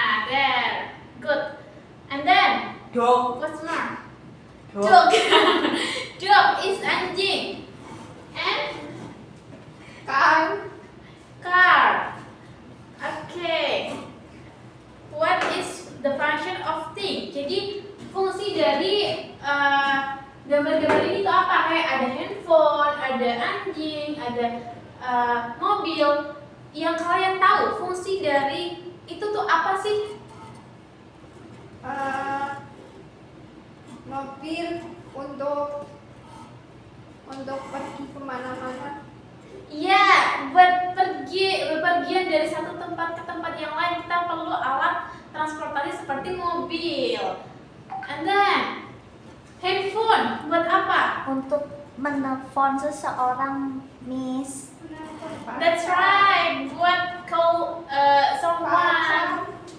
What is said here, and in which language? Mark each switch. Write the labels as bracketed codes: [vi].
[en] There. Good. And then Dog. what's more? Dog. Dog is anjing. And car. Okay. What is the function of thing? [id] Jadi fungsi dari gambar-gambar ini tuh apa? Kayak ada handphone, ada anjing, ada mobil. Yang kalian tahu fungsi dari itu tuh apa sih? Mobil untuk pergi kemana-mana. Iya, buat bepergian dari satu tempat ke tempat yang lain kita perlu alat transportasi seperti mobil. [en] And then [id] handphone buat apa? Untuk menelpon seseorang, Miss. [en] That's right, [id] buat [en] call someone.